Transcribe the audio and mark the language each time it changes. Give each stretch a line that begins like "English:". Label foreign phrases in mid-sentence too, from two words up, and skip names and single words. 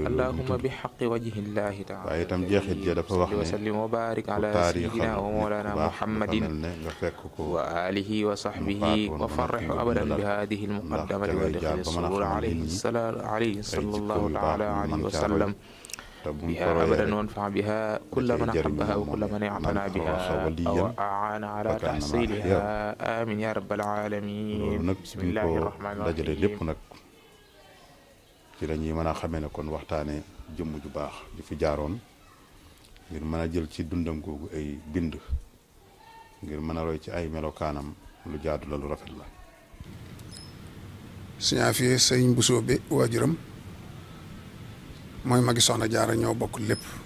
Arabic: اللهم بحق وجه الله تعالى وسلم وبارك على سيدنا ومولانا محمد وآله وصحبه وفرح أبدا بهذه المقدمة ودخل السرور عليه صلى الله تعالى عليه وسلم بها أبدا وانفع بها كل من أحبها وكل من اعتنى بها أو أعان على تحصيلها آمين يا رب العالمين بسم الله الرحمن الرحيم.
Wolof: ci la ñuy mën a xamee ne kon waxtaane jëmm ju baax di fi jaaroon ngir mën a jël ci dundam googu ay bind ngir mën a roy ci ay melokaanam lu jaadu la lu rafet la. Sëñ Afia sëñ Bousso bi waajuram mooy magi soxna Jaara ñoo bokk lépp.